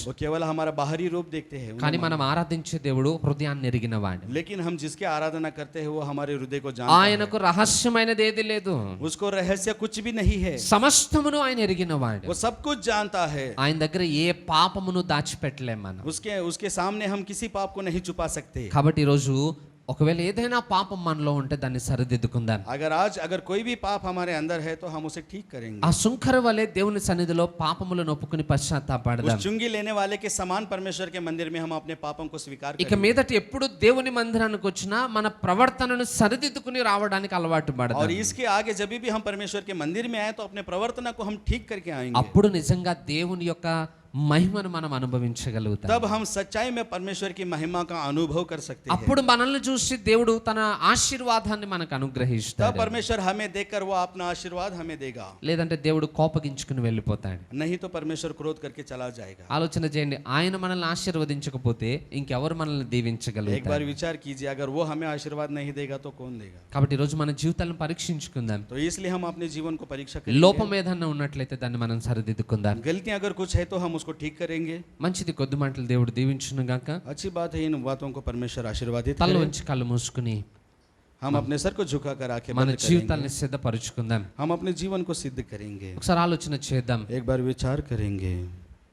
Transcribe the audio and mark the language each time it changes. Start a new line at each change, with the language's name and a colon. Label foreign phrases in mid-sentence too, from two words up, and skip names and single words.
Hindi: वो केवल हमारा बाहरी रूप देखते हैं,
Telugu: కానీ మనం ఆరాధించే దేవుడు హృదయాన్ని ఎరిగిన వాడు.
Hindi: लेकिन हम जिसके आराधना करते हैं वो हमारे हृदय को जानता है.
Telugu: ఆయనకు రహస్యమైనది ఏది లేదు,
Hindi: उसको रहस्य कुछ भी नहीं है.
Telugu: సమస్తమును ఆయన ఎరిగిన వాడు.
Hindi: वो सब कुछ जानता है.
Telugu: ఆయన దగ్గర ఏ పాపమును దాచిపెట్టలేం మనం.
Hindi: उसके सामने हम किसी पाप को नहीं छुपा सकते.
Telugu: కాబట్టి ఈరోజు ఒకవేళ ఏదైనా పాపం మనలో ఉంటే దాన్ని సరిదిద్దుకుందాం.
Hindi: अगर कोई भी पाप हमारे अंदर है तो हम उसे ठीक करेंगे.
Telugu: ఆ సుంకర వలె దేవుని సన్నిధిలో పాపములను ఒప్పుకుని పశ్చాత్తాపడదాం.
Hindi: उस चुंगी लेने वाले के समान परमेश्वर के मंदिर में हम अपने पापों को स्वीकार
Telugu: ఇక
Hindi: करेंगे.
Telugu: మీదట ఎప్పుడు దేవుని మందిరానికి వచ్చినా మన ప్రవర్తనను సరిదిద్దుకుని రావడానికి అలవాటు
Hindi: और
Telugu: పడదాం.
Hindi: इसके आगे जब भी हम परमेश्वर के मंदिर में आए तो अपने प्रवर्तना को हम ठीक करके आएंगे.
Telugu: అప్పుడు నిజంగా దేవుని యొక్క మహిమను మనం అనుభవించగలుగుతాం.
Hindi: तब हम सच्चाई में परमेश्वर की महिमा का अनुभव कर सकते हैं.
Telugu: అప్పుడు మనల్ని చూసి దేవుడు తన ఆశీర్వాదాన్ని మనకు
Hindi: तब
Telugu: అనుగ్రహిస్తాడు.
Hindi: परमेश्वर हमें देखकर वो अपना आशीर्वाद हमें देगा.
Telugu: లేదంటే దేవుడు కోపగించుకుని వెళ్ళిపోతాడు.
Hindi: नहीं तो परमेश्वर क्रोध करके चला जाएगा.
Telugu: ఆలోచన చేయండి, ఆయన మనల్ని ఆశీర్వదించకపోతే ఇంకెవరు మనల్ని
Hindi: एक
Telugu: దీవించగలుగుతారు?
Hindi: बार विचार कीजिए, अगर वो हमें आशीर्वाद नहीं देगा तो कौन देगा?
Telugu: కాబట్టి ఈరోజు మన జీవితాలను పరీక్షించుకుందాం.
Hindi: तो इसलिए हम अपने जीवन को परीक्षा करेंगे.
Telugu: లోపం ఏదన్నా ఉన్నట్లయితే దాన్ని మనం సరిదిద్దుకుందాం.
Hindi: गलतियां अगर कुछ है तो हम उसको ठीक करेंगे.
Telugu: మంచిది, కొద్ది మాటలు దేవుడు దీవించును గాక.
Hindi: अच्छी बात है, इन बातों को परमेश्वर आशीर्वादित
Telugu: తల
Hindi: करे.
Telugu: వంచి కళ్ళు మూసుకుని
Hindi: हम अपने सर को झुकाकर आंखें
Telugu: మన
Hindi: बंद करेंगे.
Telugu: జీవితాన్ని సిద్ధపరచుకుందాం.
Hindi: हम अपने जीवन को सिद्ध करेंगे.
Telugu: ఒకసారి ఆలోచన చేద్దాం.
Hindi: एक बार विचार करेंगे.